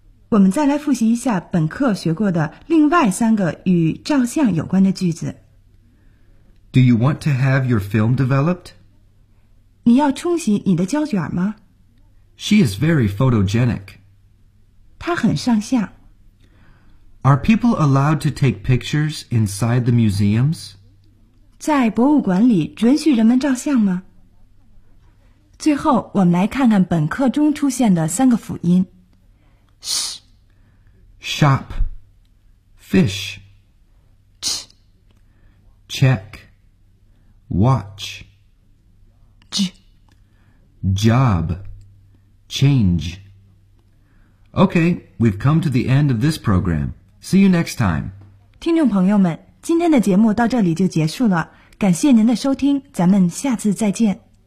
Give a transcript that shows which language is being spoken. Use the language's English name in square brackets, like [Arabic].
[Chinese] 我们再来复习一下本课学过的另外三个与照相有关的句子。 [English] Do you want to have your film developed? [Chinese] 你要冲洗你的胶卷吗? [English] She is very photogenic. [Chinese] 她很上相。 [English] Are people allowed to take pictures inside the museums? [Chinese] 在博物馆里准许人们照相吗?最后我们来看看本课中出现的三个辅音 sh [English] shop fish ch check watch j job change Okay, we've come to the end of this program. See you next time. [Chinese] 听众朋友们，今天的节目到这里就结束了，感谢您的收听，咱们下次再见。